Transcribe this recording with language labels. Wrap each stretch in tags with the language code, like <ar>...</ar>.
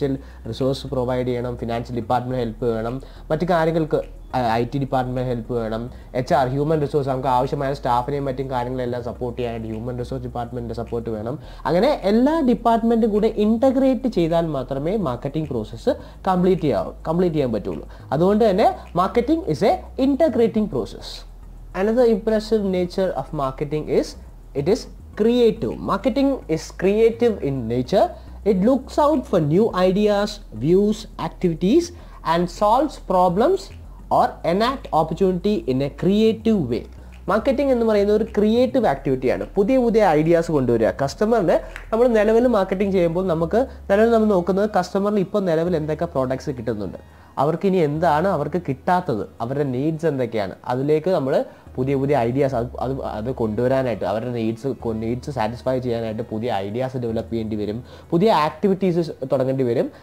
<ml>Financial resource provide ചെയ്യണം, financial department help വേണം, മറ്റു കാര്യങ്ങൾക്ക് IT ഡിപ്പാർട്ട്മെൻറ്റ് ഹെൽപ്പ് വേണം, HR ഹ്യൂമൻ റിസോഴ്സ് നമുക്ക് ആവശ്യമായ സ്റ്റാഫിനെയും മറ്റും കാര്യങ്ങളെല്ലാം സപ്പോർട്ട് ചെയ്യാനായിട്ട് ഹ്യൂമൻ റിസോഴ്സ് ഡിപ്പാർട്ട്മെൻറ്റിൻ്റെ സപ്പോർട്ട് വേണം. അങ്ങനെ എല്ലാ ഡിപ്പാർട്ട്മെൻറ്റും കൂടെ ഇൻറ്റഗ്രേറ്റ് ചെയ്താൽ മാത്രമേ മാർക്കറ്റിംഗ് പ്രോസസ്സ് കംപ്ലീറ്റ് ചെയ്യാൻ പറ്റുള്ളൂ. അതുകൊണ്ട് തന്നെ</ml> <en>Marketing is a integrating process. Another impressive nature of marketing is it is creative. Marketing is creative in nature. It looks out for new ideas, views, activities and solves problems or enact opportunity in a creative way.</en> <ml>Marketing എന്ന് പറയുന്നത് ഒരു creative ആക്ടിവിറ്റിയാണ്. പുതിയ പുതിയ ideas കൊണ്ടുവരിക. കസ്റ്റമറിന് നമ്മൾ നിലവിൽ marketing ചെയ്യുമ്പോൾ നിലവിൽ നമ്മൾ നോക്കുന്നത് കസ്റ്റമറിന് ഇപ്പോൾ നിലവിൽ എന്തൊക്കെ പ്രോഡക്ട്സ് കിട്ടുന്നുണ്ട്, അവർക്ക് ഇനി എന്താണ് അവർക്ക് കിട്ടാത്തത്, അവരുടെ നീഡ്സ് എന്തൊക്കെയാണ്, അതിലേക്ക് നമ്മൾ പുതിയ പുതിയ ഐഡിയാസ് അത് കൊണ്ടുവരാനായിട്ട് അവരുടെ നീഡ്സ് സാറ്റിസ്ഫൈ ചെയ്യാനായിട്ട് പുതിയ ഐഡിയാസ് ഡെവലപ്പ് ചെയ്യേണ്ടി വരും, പുതിയ ആക്ടിവിറ്റീസ് തുടങ്ങേണ്ടി വരും.</ml>